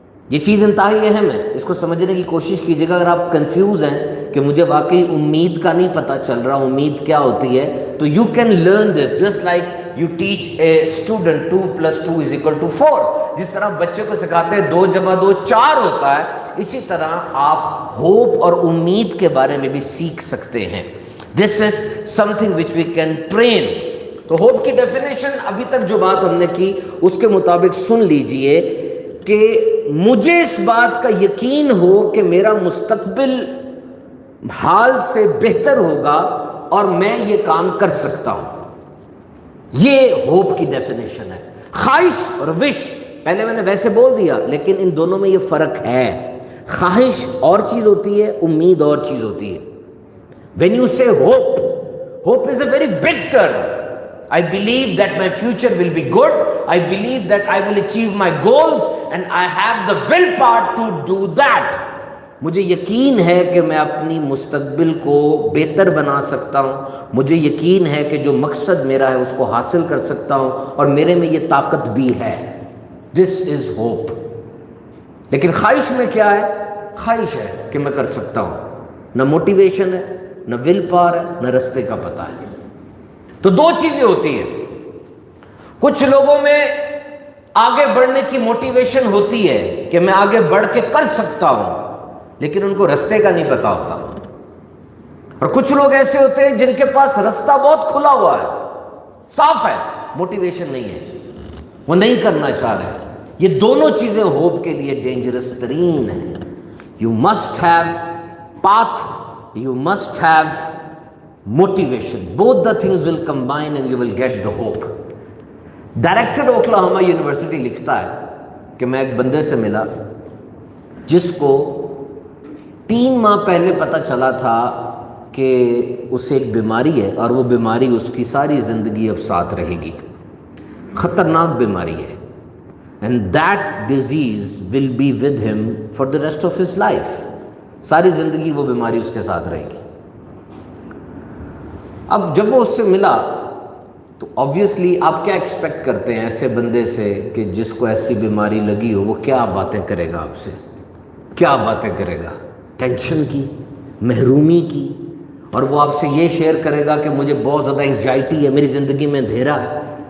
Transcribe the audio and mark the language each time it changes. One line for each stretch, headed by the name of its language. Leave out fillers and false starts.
Urdu: یہ چیز انتہائی اہم ہے، اس کو سمجھنے کی کوشش کیجیے گا. اگر آپ کنفیوز ہیں کہ مجھے واقعی امید کا نہیں پتہ چل رہا امید کیا ہوتی ہے، تو
English: You can learn this just like you teach a student 2+2=4.
Urdu: جس طرح بچے کو سکھاتے ہیں 2 + 2 4 ہوتا ہے، اسی طرح آپ ہوپ اور امید کے بارے میں بھی سیکھ سکتے ہیں.
English: This is something which we can train.
Urdu: تو ہوپ کی ڈیفینیشن ابھی تک جو بات ہم نے کی اس کے مطابق سن لیجئے کہ مجھے اس بات کا یقین ہو کہ میرا مستقبل حال سے بہتر ہوگا اور میں یہ کام کر سکتا ہوں. یہ ہوپ کی ڈیفینیشن ہے. خواہش اور وش پہلے میں نے ویسے بول دیا، لیکن ان دونوں میں یہ فرق ہے. خواہش اور چیز ہوتی ہے، امید اور چیز ہوتی ہے.
English: when you say hope is a very big term. I believe that my future will be good. I believe that I will achieve my goals and I have the willpower to do that.
Urdu: مجھے یقین ہے کہ میں اپنی مستقبل کو بہتر بنا سکتا ہوں، مجھے یقین ہے کہ جو مقصد میرا ہے اس کو حاصل کر سکتا ہوں، اور میرے میں یہ طاقت بھی ہے.
English: This is hope.
Urdu: لیکن خواہش میں کیا ہے؟ خواہش ہے کہ میں کر سکتا ہوں، نہ موٹیویشن ہے، نہ ول پاور ہے، نہ رستے کا پتہ ہے. تو دو چیزیں ہوتی ہیں. کچھ لوگوں میں آگے بڑھنے کی موٹیویشن ہوتی ہے کہ میں آگے بڑھ کے کر سکتا ہوں، لیکن ان کو رستے کا نہیں پتا ہوتا. اور کچھ لوگ ایسے ہوتے ہیں جن کے پاس رستہ بہت کھلا ہوا ہے، صاف ہے، موٹیویشن نہیں ہے، وہ نہیں کرنا چاہ رہے. یہ دونوں چیزیں ہوپ کے لیے ڈینجرس ترین ہیں.
English: You must have path, you must have motivation. Both the things will combine and you will get the hope.
Urdu: Director Oklahoma university لکھتا ہے کہ میں ایک بندے سے ملا جس کو 3 ماہ پہلے پتہ چلا تھا کہ اسے ایک بیماری ہے، اور وہ بیماری اس کی ساری زندگی اب ساتھ رہے گی. خطرناک بیماری ہے.
English: and that disease will be with him for the rest of his life.
Urdu: ساری زندگی وہ بیماری اس کے ساتھ رہے گی. اب جب وہ اس سے ملا تو آبویسلی آپ کیا ایکسپیکٹ کرتے ہیں ایسے بندے سے کہ جس کو ایسی بیماری لگی ہو، وہ کیا باتیں کرے گا آپ سے؟ کیا باتیں کرے گا؟ ٹینشن کی، محرومی کی، اور وہ آپ سے یہ شیئر کرے گا کہ مجھے بہت زیادہ انگزائٹی ہے، میری زندگی میں اندھیرا ہے.